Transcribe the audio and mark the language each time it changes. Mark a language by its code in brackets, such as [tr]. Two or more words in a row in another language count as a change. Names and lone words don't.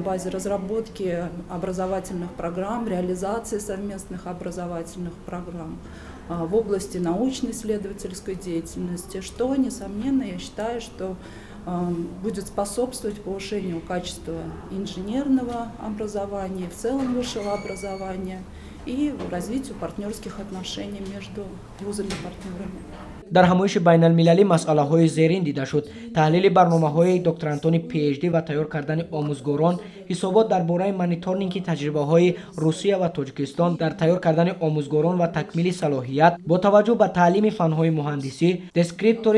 [ru] базе разработки образовательных программ, реализации совместных образовательных программ в области научно-исследовательской деятельности, что, несомненно, я считаю, что будет способствовать повышению качества инженерного образования, в целом высшего образования и развитию партнерских отношений между вузами-партнерами. [tg] дар ҳамоиши байналмилалӣ масъалаҳои зерин дида шуд: таҳлили барномаҳои докторантони PhD ва тайёр кардани омӯзгорон, ҳисобот дар бораи мониторинги таҷрибаҳои Русия ва Тоҷикистон дар тайёр кардани омӯзгорон ва такмили салоҳият бо таваҷҷӯҳ ба таълими фанҳои муҳандисӣ, дескриптори